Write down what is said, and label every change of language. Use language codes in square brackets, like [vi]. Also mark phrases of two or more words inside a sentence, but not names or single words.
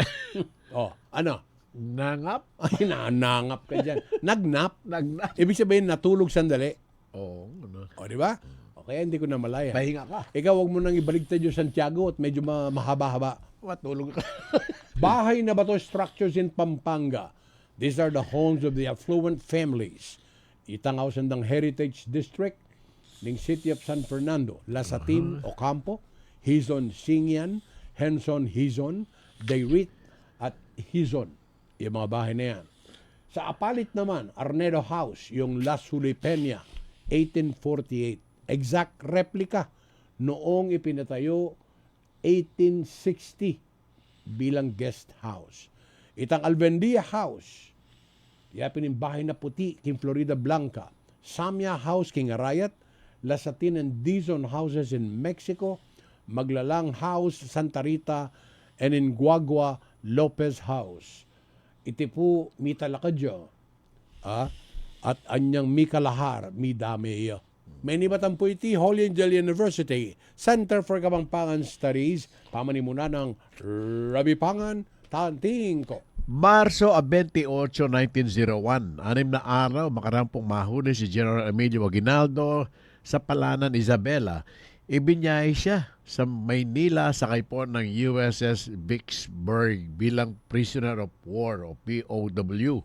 [tl] Ano? nangap? Ay, nanangap ka dyan. Nagnap. Nagnap. Ibig sabihin, natulog sandali. Oo. Di ba? Kaya hindi ko na malaya. Pahinga ka. Ikaw, wag mo nang ibaligtad yung Santiago at medyo mahaba-haba. Matulog ka. Bahay na bato [en] structures in Pampanga These are the homes of the affluent families. [pam] Itangaw sandang Heritage District ng City of San Fernando, Lasatin, Ocampo, Hizon, Singyan, Henson, Hizon, Dayrit, at Hizon. [tl] Yung mga bahay na yan. Sa Apalit naman, Arnedo House, yung La Sulipenia, 1848. Exact replica noong ipinatayo 1860 bilang guest house. [pam] Itang Albendia House, yapin yung bahay na puti, King Florida Blanca. Samya House, King Arayat. [en] Lasatin and Dizon houses in Mexico. Maglalang House, Santa Rita. And in Guagua, Lopez House. [pam] Iti po mi talakadyo. At anyang mi kalahar, mi dameyo. May nibatan po iti Holy Angel University, Center for Kapampangan Studies, pamanimuna ng Rabi Pangan, Tanting ko. [tl] Marso 28, 1901, 6 na araw, makarampong mahuli si General Emilio Aguinaldo sa Palanan, Isabela. Ibinyay siya sa Maynila sakay po ng USS Vicksburg bilang [en] prisoner of war [tl] o POW.